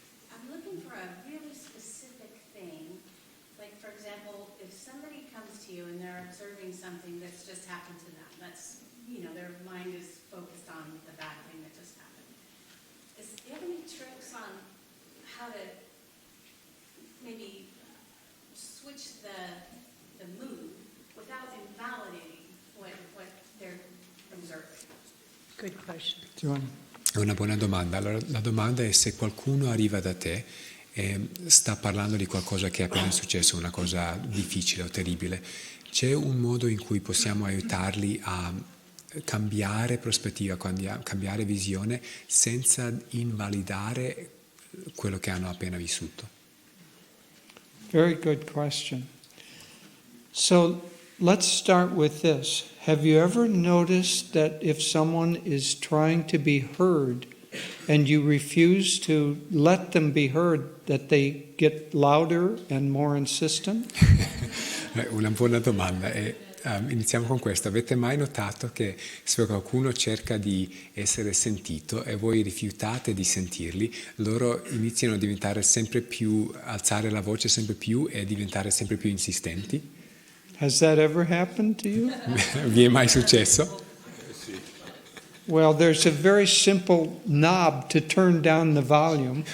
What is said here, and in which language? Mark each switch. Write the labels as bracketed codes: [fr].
[en] I'm looking for a really specific thing. Like, for example, if somebody comes to you and they're observing something that's just happened to them, that's, their mind is focused on the bad thing that just happened. Do you have any tricks on how to maybe switch the mood without invalidating what they're observing? Good question. Do you want- [it] È una buona domanda. Allora, la domanda è se qualcuno arriva da te e sta parlando di qualcosa che è appena successo, una cosa difficile o terribile. C'è un modo in cui possiamo aiutarli a cambiare prospettiva, cambiare visione senza invalidare quello che hanno appena vissuto? [en] Very good question. So let's start with this. Have you ever noticed that if someone is trying to be heard and you refuse to let them be heard, that they get louder and more insistent? [it] Una buona domanda. Iniziamo con questo. Avete mai notato che se qualcuno cerca di essere sentito e voi rifiutate di sentirli, loro iniziano a diventare sempre più, alzare la voce sempre più e diventare sempre più insistenti? [en] Has that ever happened to you? [it] Vi è mai successo? [en] Well, there's a very simple knob to turn down the volume.